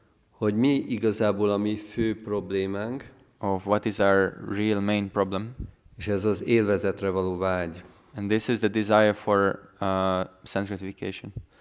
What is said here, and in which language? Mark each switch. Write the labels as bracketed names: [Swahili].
[Hungarian] hogy mi igazából a mi fő problémánk, [English] of what is our real main problem. [Hungarian] és ez az élvezetre való vágy. [English] And this is the desire for sense gratification.